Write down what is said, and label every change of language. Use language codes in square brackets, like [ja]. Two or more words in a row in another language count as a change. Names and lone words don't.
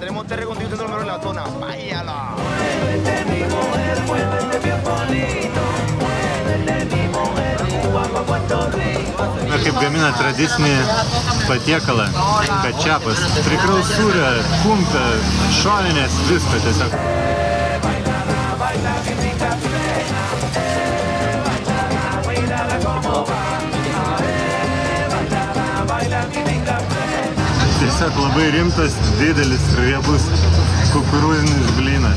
[es] Tenemos 3 reconocimientos de los mejores de la zona. ¡Váyala! Muévete, mi mujer, muévete bien bonito. Muévete, mi mujer, guapa Puerto Rico. [lt] Na, kaip gamina tradicinį patiekalą, kačiapas. Prikraus sūrio, kumpę, šoninės, viską tiesiog. Tiesiog labai rimtas, didelis, riebus kukurūzinis blynas.